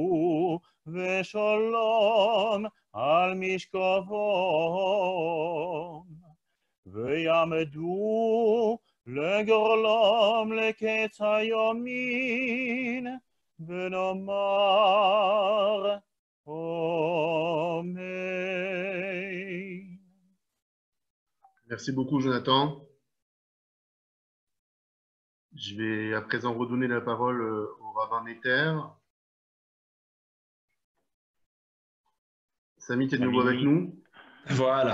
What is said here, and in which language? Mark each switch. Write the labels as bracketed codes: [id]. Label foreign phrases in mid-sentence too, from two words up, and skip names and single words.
[he] ושלום על משכבם ויעמדו לגורלם לקץ היומין ונאמר אמן. [fr] Merci beaucoup, Jonathan. Je vais à présent redonner la parole au rabbin Netter. Samy, tu es de nouveau avec nous? Voilà.